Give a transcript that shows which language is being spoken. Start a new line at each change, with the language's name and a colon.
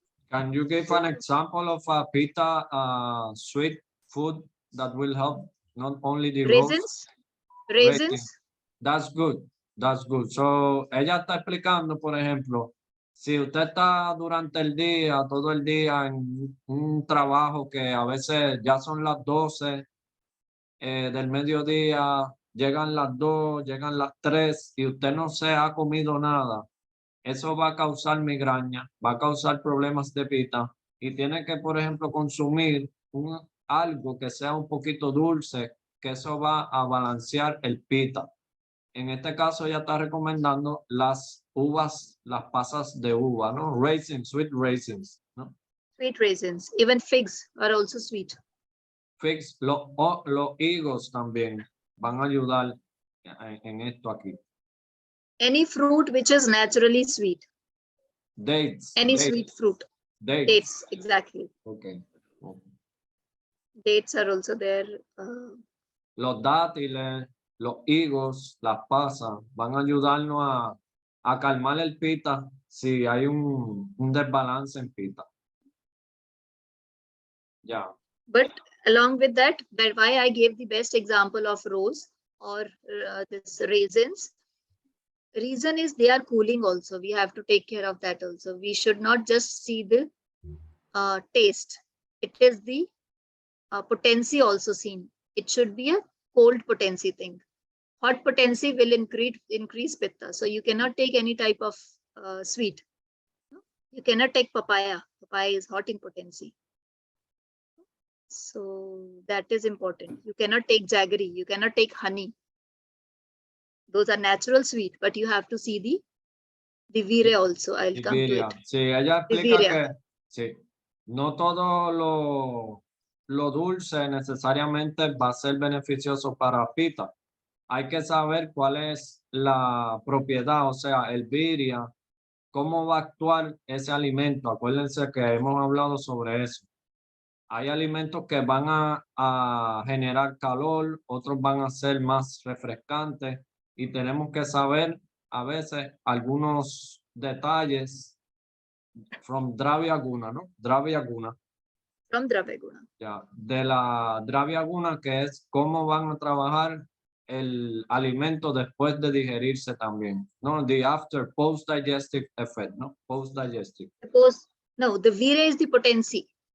English: Can you give an example of a pita sweet food that will help not only the Raisins. That's good.
Spanish: So, ella está explicando, por ejemplo, si usted está durante el día, todo el día en un trabajo que a veces ya son las 12 del mediodía, llegan las 2, llegan las 3 y usted no se ha comido nada, eso va a causar migraña, va a causar problemas de pita y tiene que, por ejemplo, consumir algo que sea un poquito dulce, que eso va a balancear el pita. En este caso ella está recomendando las uvas, las pasas de uva, ¿no?
English: Raisins, sweet raisins, ¿no? Sweet raisins. Even figs are also sweet.
Spanish: Figs, los higos también van a ayudar en esto aquí.
English: Any fruit which is naturally sweet. Dates. Any sweet fruit. Dates, exactly. Okay. Dates are also there.
Spanish: Los dátiles, los higos, las pasas van a ayudarnos a calmar el pita si hay un desbalance en pita.
English: Yeah. But along with that why I gave the best example of rose or this raisins. Reason is they are cooling also. We have to take care of that also. We should not just see the taste. It is the potency also seen. It should be a cold potency thing. Hot potency will increase pitta. So you cannot take any type of sweet. You cannot take papaya. Papaya is hot in potency. So that is important. You cannot take jaggery. You cannot take honey. Those are natural sweet, but you have to see the vire also. I'll come to it.
Spanish: Sí, ella explica que sí, no todo lo dulce necesariamente va a ser beneficioso para pita. Hay que saber cuál es la propiedad, o sea, el viria, cómo va a actuar ese alimento. Acuérdense que hemos hablado sobre eso. Hay alimentos que van a generar calor, otros van a ser más refrescantes y tenemos que saber a veces algunos detalles
English: from Dravya Guna,
Spanish: ¿no? Dravya Guna.
English: From Dravya Guna.
Spanish: Ya, de la Dravya Guna, que es cómo van a trabajar el alimento después de digerirse también, ¿no?
English: The after post-digestive effect, ¿no? Post-digestive. No, the vire is the potency.